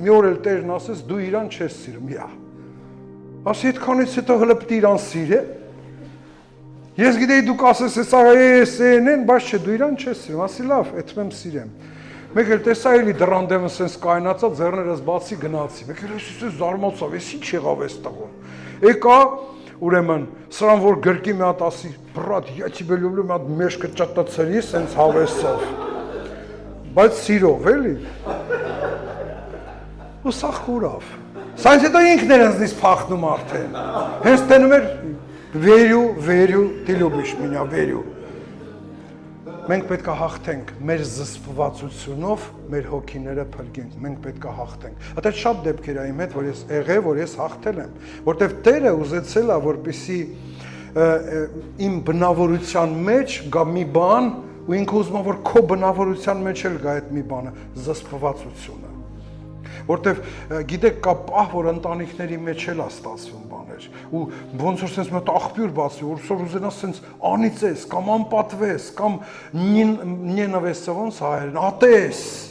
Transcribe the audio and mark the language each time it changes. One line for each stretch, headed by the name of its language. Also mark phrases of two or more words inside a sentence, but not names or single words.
Armenian: մի օր էլ Տերն ասես դու իրան չես սիրում, յա, ասի այդքանից հետո հələ պիտի իրան սիրե, ես գիտեի դուք ասես ես են, բայց չէ դու իրան չես սիրում, ասի լավ, այդպես եմ սիրեմ, մեկ էլ տեսա էլի դռան դեմը սենց կայնացա, ձեռներս բացի գնացի, մեկ էլ ես զարմացավ, ես ինչ եղավ ես տղոն, եկա, ուրեմն, սրան որ գրկի մի հատ ասի, բրատ,
Russian: я тебе люблю,
Armenian: մի հատ մեջքը ճտտցրի, սենց հավեսով, բայց սիրով, էլի, ու սա խուրավ, սայնց հետո ինքն էր ընձնից փախնում արդեն, հենց տենում էր, վերյու,
Russian: ты любишь меня,
Armenian: վերյու, մենք պետք է հաղթենք մեր զսպվածությունով, մեր հոգիները փրկենք, մենք պետք է հաղթենք։ Այդ շատ դեպքեր այն հետ, որ ես եղել, որ ես հաղթել եմ, որտեվ Տերը ուզեցել է, որպեսզի իմ բնավորության մեջ գա մի բան, ու ինքը ուզում է, որ քո բնավորության մեջ էլ գա այդ մի բանը, զսպվածությունը։ Որտեվ գիտեք կա պահ, որ ընտանիքների մեջ էլ է ստացվում բաներ, ու ոնց որ սենց մոտ աղբյուր բացի, որ ուզենաս սենց անիծես, կամ անպատվես, կամ նենավես ոնց հայերեն, ատես,